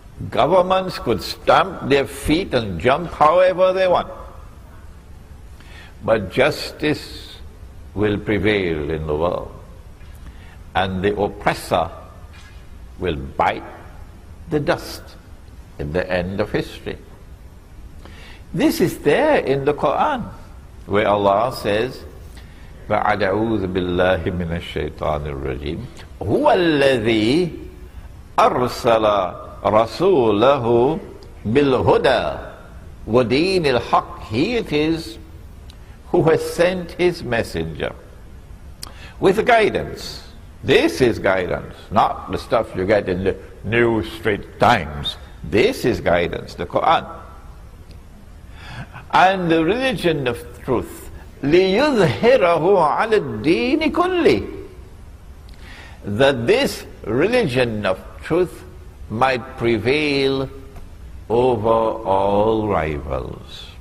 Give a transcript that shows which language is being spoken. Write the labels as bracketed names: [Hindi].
[English] Governments could stamp their feet and jump however they want. But justice will prevail in the world, and the oppressor will bite the dust at the end of history. This is there in the Quran, where Allah says, [Arabic] بعد أعوذ بالله من الشيطان الرجيم هو الذي أرسل رسوله بالهدى ودين الحق. [English] He it is who has sent his messenger with guidance. This is guidance, not the stuff you get in the New Straits Times. This is guidance, the Quran. And the religion of truth, [Arabic] لِيُظْهِرَهُ عَلَى الدِّينِ كُلِّهِ, [English] that this religion of truth might prevail over all rivals.